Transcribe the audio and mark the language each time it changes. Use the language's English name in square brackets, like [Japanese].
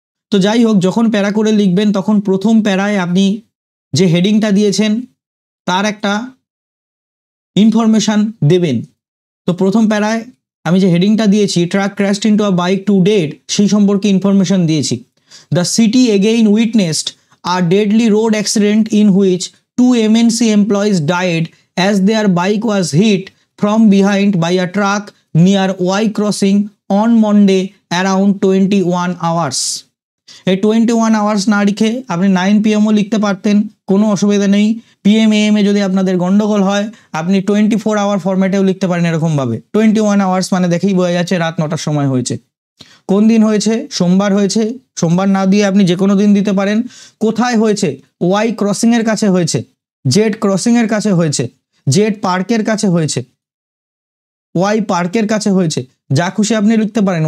[Bangla] তো যাই হোক, যখন প্যারা করে লিখবেন তখন প্রথম প্যারায় আপনি যে হেডিংটা দিয়েছেন তার একটা ইনফরমেশন দেবেন। তো প্রথম প্যারায় আমি যে হেডিংটা দিয়েছি, [English] truck crashed into a bike two dead, [Bangla] সেই সম্পর্কে ইনফরমেশন দিয়েছি। [English] The city again witnessed a deadly road accident in which 2 MNC employees died as their bike was hit from behind by a truck near Y crossing on Monday around 21 hours. [Bangla] এই 21 hours না লিখে আপনি 9 PM-ও লিখতে পারতেন, কোনো অসুবিধা নেই। PM AM এ যদি আপনাদের গন্ডগোল হয় আপনি 24 আওয়ার ফরম্যাটেও লিখতে পারেন এরকমভাবে। 21 আওয়ার্স মানে দেখেই বোঝা যাচ্ছে রাত 9টার সময় হয়েছে। কোন দিন হয়েছে? সোমবার হয়েছে। সোমবার না দিয়ে আপনি যে কোনো দিন দিতে পারেন। কোথায় হয়েছে? ওয়াই ক্রসিংয়ের কাছে হয়েছে, জেড ক্রসিংয়ের কাছে হয়েছে, জেড পার্কের কাছে হয়েছে, ওয়াই পার্কের কাছে হয়েছে, যা খুশি আপনি লিখতে পারেন।